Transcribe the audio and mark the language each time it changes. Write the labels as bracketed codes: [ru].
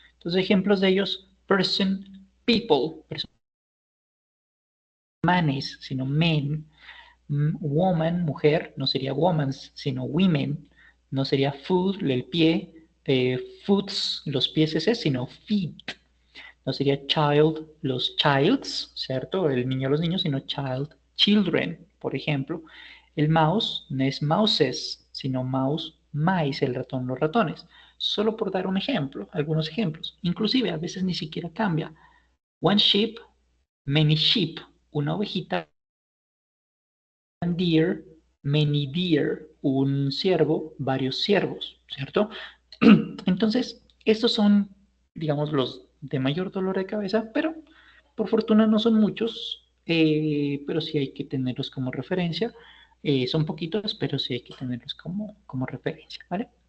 [es] Entonces, ejemplos de ellos, person, people, manes, sino men, woman, mujer, no sería womans, sino women, no sería food, el pie, foots, los pies ese, sino feet, no sería child, los childs, ¿cierto? El niño, los niños, sino child, children, por ejemplo. El mouse no es mouses, sino mouse, mice, el ratón, los ratones. Solo por dar un ejemplo, algunos ejemplos. Inclusive a veces ni siquiera cambia. [en] One sheep, many sheep. [es] Una ovejita, [en] one deer, many deer. [es] Un ciervo, varios ciervos, ¿cierto? Entonces, estos son, digamos, los de mayor dolor de cabeza, pero por fortuna no son muchos, pero sí hay que tenerlos como referencia. Son poquitos, pero sí hay que tenerlos como referencia, ¿vale?